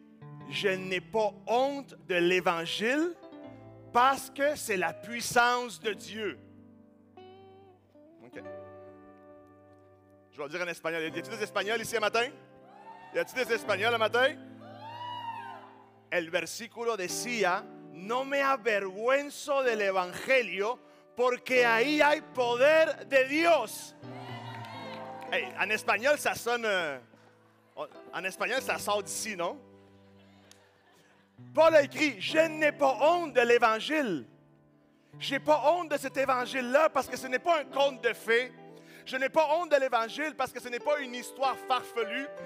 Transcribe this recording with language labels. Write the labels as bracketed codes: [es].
[fr] « Je n'ai pas honte de l'Évangile parce que c'est la puissance de Dieu. » OK. Je vais le dire en espagnol. Y a-t-il des Espagnols ici ce matin? Y a-t-il des Espagnols ce matin? [es] El versículo decía, no me avergüenzo del Evangelio porque ahí hay poder de Dios. [fr] Hey, en espagnol, ça sonne... en espagnol, ça sort d'ici, non? Paul a écrit, je n'ai pas honte de l'Évangile. Je n'ai pas honte de cet Évangile-là parce que ce n'est pas un conte de fées. Je n'ai pas honte de l'Évangile parce que ce n'est pas une histoire farfelue.